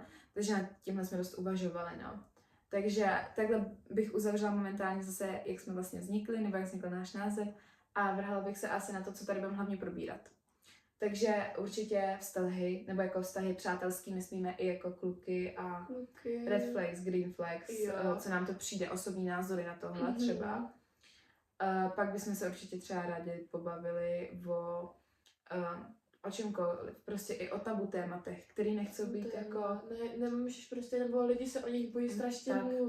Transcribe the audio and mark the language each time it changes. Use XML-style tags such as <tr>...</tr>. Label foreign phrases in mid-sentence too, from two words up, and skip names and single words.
<cs>Takže nad tímhle jsme dost uvažovali, no. Takže takhle bych uzavřela momentálně zase, jak jsme vlastně vznikli, nebo jak vznikl náš název a vrhala bych se asi na to, co tady budeme hlavně probírat. Takže určitě vztahy, nebo jako vztahy přátelský myslíme i jako kluky a</cs> <en>red flags, green flags,</en> <cs>co nám to přijde, osobní názory na tohle třeba. Pak bychom se určitě třeba rádi pobavili o čemkoliv, prostě i o tabu tématech, který nechcou být jako... Nemůžeš prostě, nebo lidi se o nich bojí strašně mluvit.</cs>